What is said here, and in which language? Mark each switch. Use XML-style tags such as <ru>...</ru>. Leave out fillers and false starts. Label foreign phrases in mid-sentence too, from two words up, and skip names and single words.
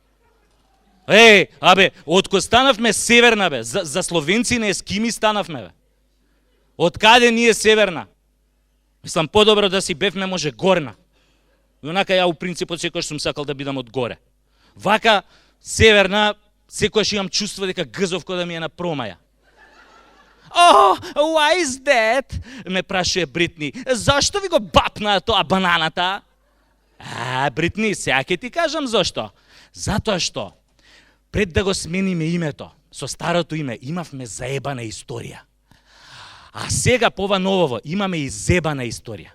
<mk>Абе, откој станавме Северна, бе, за словенци не ескими станавме, бе. Од каде ние Северна? Мислам, подобро да си бевме може Горна. И онака ја у принципот секојаш сум сакал да бидам од горе. Вака, Северна, секојаш имам чувство дека гзовко да ми е на промаја.</mk> <en>Why is that?</en> <mk>Ме прашуе Бритни. Зашто ви го бапна тоа бананата? Бритни, сега ќе ти кажам зашто. Затоа што, пред да го смениме името, со старото име, имавме заебана историја. А сега по ова новово имаме и зебана историја.</mk>